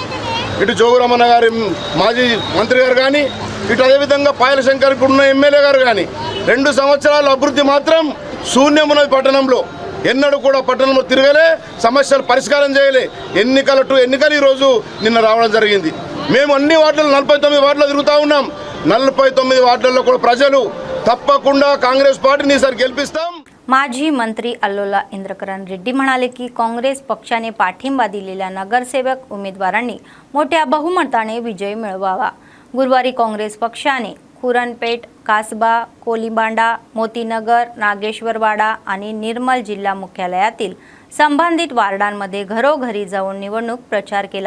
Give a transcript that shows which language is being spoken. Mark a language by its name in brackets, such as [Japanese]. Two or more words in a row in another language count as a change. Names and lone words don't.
[Telugu] ఇటు జోగురామన్న గారి మాజీ మంత్రి గారు కానీ, ఇటు అదేవిధంగా పాయల శంకర్కి ఉన్న ఎమ్మెల్యే గారు కానీ 2 సంవత్సరాల అభివృద్ధి మాత్రం శూన్యమున్నది పట్టణంలో. ఎన్నడూ కూడా పట్టణంలో తిరగలే, సమస్యలు పరిష్కారం చేయలే. ఎన్నికలు ఈరోజు నిన్న రావడం జరిగింది. మేము అన్ని వార్డులు 49 వార్డులు తిరుగుతూ ఉన్నాం. 49 వార్డుల్లో కూడా ప్రజలు తప్పకుండా కాంగ్రెస్ पार्टीని ఈసారి గెలిపిస్తాం. [Marathi] माजी मंत्री अल्लोला इंद्रकरण रेड्डी म्हणाले की काँग्रेस पक्षाने पाठिंबा दिलेल्या नगरसेवक उमेदवारांनी मोठ्या बहुमताने विजय मिळवावा. गुरुवारी काँग्रेस पक्षाने कुरणपेठ, कासबा, कोलीबांडा, मोतीनगर, नागेश्वरवाडा आणि निर्मल जिल्हा मुख्यालयातील संबंधित वार्डांमध्ये घरोघरी जाऊन निवडणूक प्रचार केला.